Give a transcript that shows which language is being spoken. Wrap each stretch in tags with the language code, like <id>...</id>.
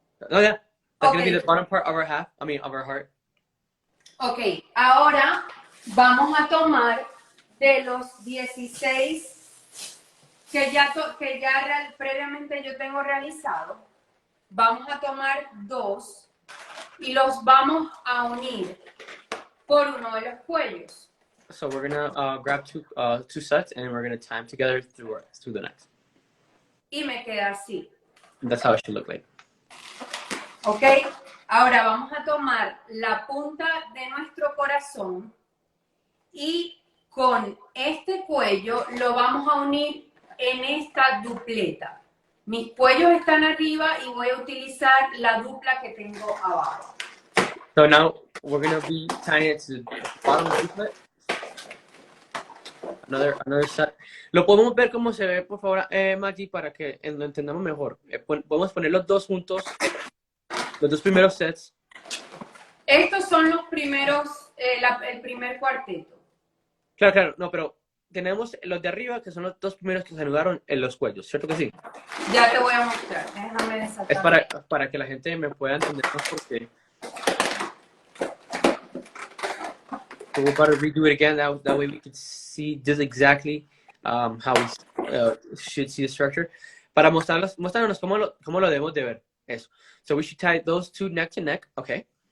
<en>Oh yeah, that's going to be the bottom part of our of our heart.</en> <es>Ok, ahora vamos a tomar de los 16 que ya previamente yo tengo realizado, vamos a tomar 2 y los vamos a unir por uno de los cuellos.</es> <en>So we're gonna grab two sets and we're gonna tie them together through the next.</en> <es>Y me queda así.</es> <en>And that's how it should look like.</en> <es>Ok, ahora vamos a tomar la punta de nuestro corazón y con este cuello lo vamos a unir en esta dupleta. Mis cuellos están arriba y voy a utilizar la dupla que tengo abajo.</es> <en>So now we're going to be tying it to the bottom of the duplet. another set.</en> <es>Lo podemos ver cómo se ve, por favor, Maggie, para que lo entendamos mejor. Podemos poner los dos juntos, los dos primeros sets. Estos son los primeros, el primer cuarteto. Claro, no, pero tenemos los de arriba, que son los dos primeros que se anudaron en los cuellos, ¿cierto que sí? Ya te voy a mostrar, déjame desatar. Es para que la gente me pueda entender más porque...</es> <en>So we're about to redo it again, that way we can see just exactly how we should see the structure.</en> <es>Para mostrarnos cómo lo debemos de ver, eso.</es> <en>So we should tie those two neck to neck, okay.</en>